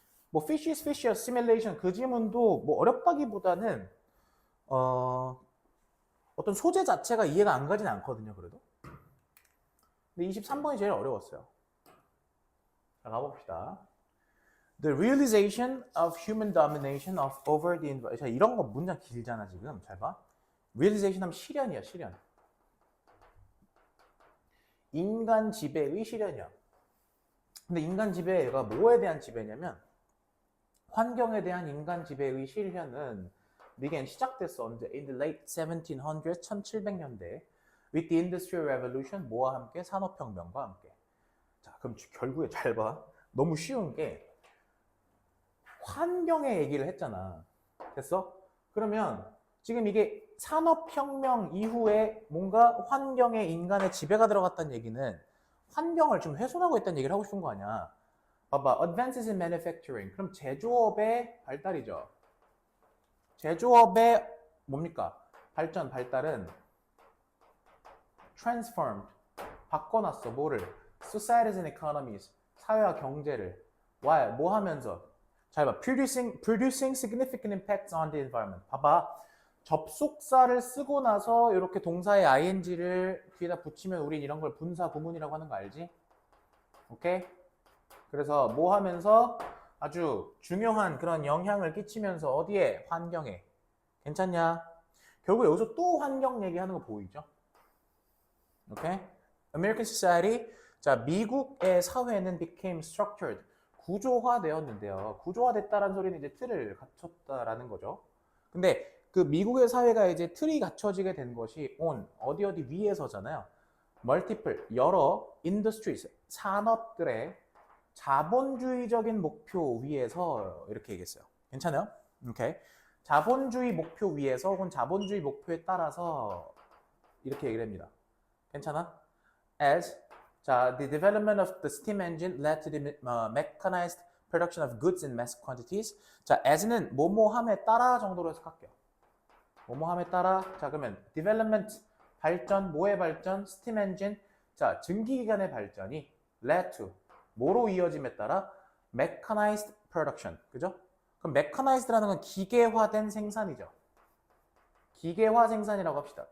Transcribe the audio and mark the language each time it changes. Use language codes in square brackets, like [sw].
[ko] 뭐 fish is fish assimilation 그 지문도 뭐 어렵다기보다는 어떤 소재 자체가 이해가 안 가진 않거든요, 그래도. 근데 23번이 제일 어려웠어요. 자, 가봅시다. [en] The realization of human domination over the environment. [ko] 자, 이런 거 문장 길잖아, 지금. 잘 봐. realization 하면 실현이야, 실현. 인간 지배의 실현이야. 근데 인간 지배가 뭐에 대한 지배냐면 환경에 대한 인간 지배의 실현은 began 시작됐어. 언제? [en] In the late 1700s, [ko] 1700년대. [en] With the Industrial Revolution, [ko] 뭐와 함께? 산업혁명과 함께. 자, 그럼 결국에 잘 봐. 너무 쉬운 게 환경의 얘기를 했잖아. 됐어? 그러면 지금 이게 산업혁명 이후에 뭔가 환경에 인간의 지배가 들어갔다는 얘기는 환경을 좀 훼손하고 있다는 얘기를 하고 싶은 거 아니야. 봐봐. [en] Advances in manufacturing. [ko] 그럼 제조업의 발달이죠. 제조업의 뭡니까? 발달은 transformed. 바꿔놨어. 뭐를? [en] Societies and economies. [ko] 사회와 경제를. Why? 뭐 하면서? 잘 봐. [en] Producing significant impacts on the environment. [ko] 봐봐. 접속사를 쓰고 나서 이렇게 동사의 ing를 뒤에다 붙이면 우린 이런 걸 분사 구문이라고 하는 거 알지? 오케이? 그래서 뭐 하면서 아주 중요한 그런 영향을 끼치면서 어디에? 환경에. 괜찮냐? 결국 여기서 또 환경 얘기하는 거 보이죠? [en] 오케이? American Society. [ko] 자, 미국의 사회는 [en] became structured. [ko] 구조화되었는데요. 구조화됐다라는 소리는 이제 틀을 갖췄다라는 거죠. 근데 그 미국의 사회가 이제 틀이 갖춰지게 된 것이 on 어디 위에서잖아요. multiple 여러 industries 산업들의 자본주의적인 목표 위에서 이렇게 얘기했어요. 괜찮아요? 오케이. 자본주의 목표 위에서 혹은 자본주의 목표에 따라서 이렇게 얘기를 합니다. 괜찮아? [en] As 자, the development of the steam engine led to the mechanized production of goods in mass quantities. [ko] 자, as는 뭐뭐함에 따라 정도로 해석할게요. 뭐뭐함에 따라. 자, 그러면 development 발전, 뭐의 발전? steam engine. 자, 증기기관의 발전이 [en] led to [ko] 뭐로 이어짐에 따라 [en] mechanized production. [ko] 그죠? 그럼 mechanized라는 건 기계화된 생산이죠. 기계화 생산이라고 합시다.